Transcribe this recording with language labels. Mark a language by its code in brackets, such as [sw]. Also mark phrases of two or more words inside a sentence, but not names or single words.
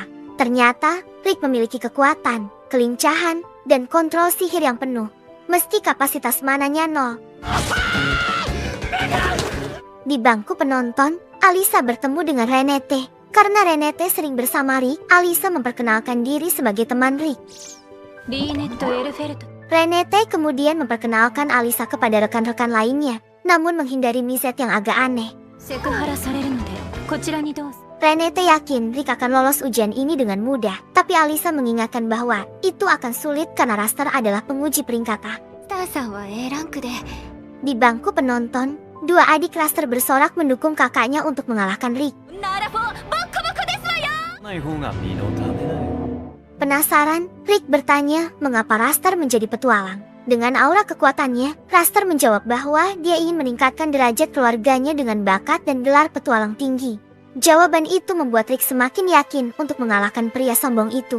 [id] Ternyata, Rick memiliki kekuatan, kelincahan, dan kontrol sihir yang penuh, meski kapasitas mananya 0. Di bangku penonton, Alisa bertemu dengan Renete. Karena Renete sering bersama Rick, Alisa memperkenalkan diri sebagai teman Rick. [ja] リーネット・エルフェルト。 [id] Renete kemudian memperkenalkan Alisa kepada rekan-rekan lainnya, namun menghindari Mizet yang agak aneh. [ja] セクハラされるのでこちらにどうぞ。 [id] Renete yakin Rick akan lolos ujian ini dengan mudah, tapi Alisa mengingatkan bahwa itu akan sulit karena Raster adalah penguji peringkat A. [ja] スターさんは A ランクで。 [id] Di bangku penonton, 2 adik Raster bersorak mendukung kakaknya untuk mengalahkan Rick. [ja] ならぼ、ボッコボコですわよ。ない方が身のためだよ。 [id] Penasaran, Rick bertanya mengapa Raster menjadi petualang. Dengan aura kekuatannya, Raster menjawab bahwa dia ingin meningkatkan derajat keluarganya dengan bakat dan gelar petualang tinggi. Jawaban itu membuat Rick semakin yakin untuk mengalahkan pria sombong itu.